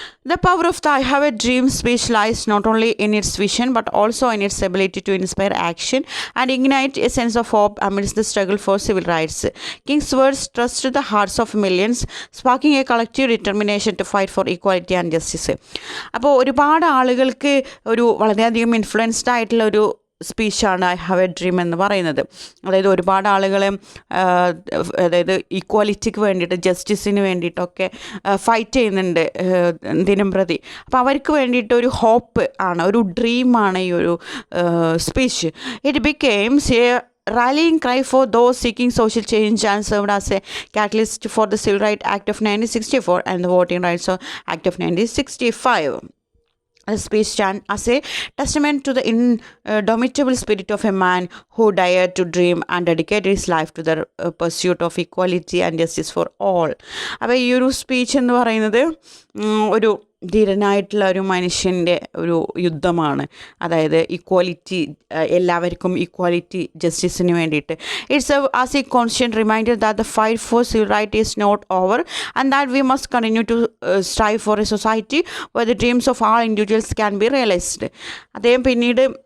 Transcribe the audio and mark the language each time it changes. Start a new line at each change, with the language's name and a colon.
English: The power of the I Have a Dream speech lies not only in its vision but also in its ability to inspire action and ignite a sense of hope amidst the struggle for civil rights. King's words touched the hearts of millions, sparking a collective determination to fight for equality and justice.
Malayalam: അപ്പോൾ ഒരുപാട് ആളുകൾക്ക് ഒരു വളരെയധികം influenced ആയിട്ടുള്ള ഒരു സ്പീച്ചാണ് I have A dream എന്ന് പറയുന്നത്. അതായത് ഒരുപാട് ആളുകളെ അതായത് ഈക്വാലിറ്റിക്ക് വേണ്ടിയിട്ട്, ജസ്റ്റിസിന് വേണ്ടിയിട്ടൊക്കെ ഫൈറ്റ് ചെയ്യുന്നുണ്ട് ദിനം പ്രതി. അപ്പോൾ അവർക്ക് വേണ്ടിയിട്ട് ഒരു ഹോപ്പ് ആണ്, ഒരു ഡ്രീമാണ് ഈ ഒരു speech.
English: It becomes a rallying cry for those seeking social change and served as a catalyst for the Civil Rights Act of 1964 and the Voting Rights Act of 1965. The speech stand as a testament to the indomitable spirit of a man who dared to dream and dedicated his life to the pursuit of equality and justice for all.
Malayalam: അപ്പോൾ ഈ ഒരു speech എന്ന് പറയുന്നത് ഒരു ധീരനായിട്ടുള്ള ഒരു മനുഷ്യൻ്റെ ഒരു യുദ്ധമാണ്. അതായത് ഇക്വാലിറ്റി, എല്ലാവർക്കും ഇക്വാലിറ്റി, ജസ്റ്റിസിന് വേണ്ടിയിട്ട്.
English: It's as a constant reminder that the fight for civil right is not over and that we must continue to strive for a society where the dreams of all individuals can be realised.
Malayalam: അദ്ദേഹം പിന്നീട്